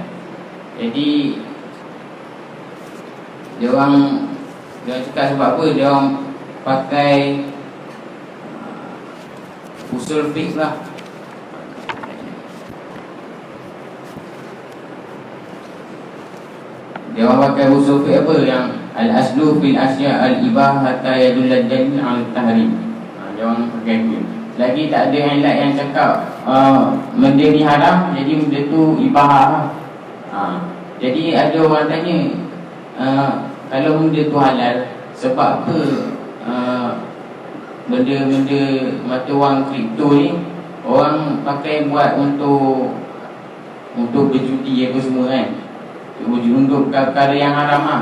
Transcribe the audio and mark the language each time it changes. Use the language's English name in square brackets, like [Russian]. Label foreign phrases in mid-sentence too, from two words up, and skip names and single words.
[Malay] Jadi dia orang cakap sebab apa dia orang pakai usul fiqh lah. Dia orang pakai usul fiqh apa yang [Arabic] الأصل في الأشياء الإباحة حتى يدل الدليل التحريم. [Malay] Dia orang pakai itu. Lagi tak ada yang lain yang cakap benda ni haram, jadi benda tu ibahah lah. Jadi ada orang tanya kalau benda tu halal, sebab apa benda-benda mata wang kripto ni orang pakai buat untuk berjudi apa semua kan, untuk perkara yang haram lah.